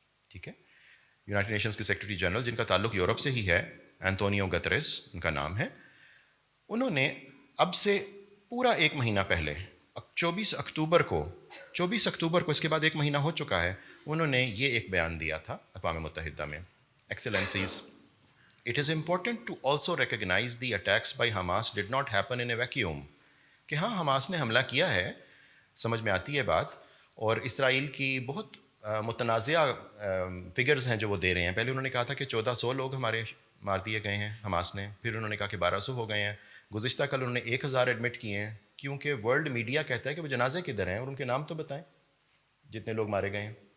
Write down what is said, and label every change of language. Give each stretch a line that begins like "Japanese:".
Urdu: ٹھیک ہے, United nations کے سیکریٹری جنرل جن کا تعلق یورپ سے ہی ہے, اینتونیو گتریس ان کا نام ہے. انہوں نے اب سے پورا ایک مہینہ پہلے 24 اکتوبر کو, اس کے بعد ایک مہینہ ہو چکا ہے, انہوں نے یہ ایک بیان دیا تھا اقوام متحدہ میں.
English: Excellencies, it is important to also recognize the attacks by Hamas did not happen in a vacuum.
Urdu: کہ ہاں, حماس نے حملہ کیا ہے, سمجھ میں آتی ہے بات, اور اسرائیل کی بہت متنازعہ فگرز ہیں جو وہ دے رہے ہیں. پہلے انہوں نے کہا تھا کہ 1400 لوگ ہمارے مار دیے گئے ہیں حماس نے, پھر انہوں نے کہا کہ 1200 ہو گئے ہیں, گزشتہ کل انہوں نے 1000 ایڈمٹ کیے ہیں, کیونکہ ورلڈ میڈیا کہتا ہے کہ وہ جنازے کدھر ہیں اور ان کے نام تو بتائیں جتنے لوگ مارے گئے ہیں.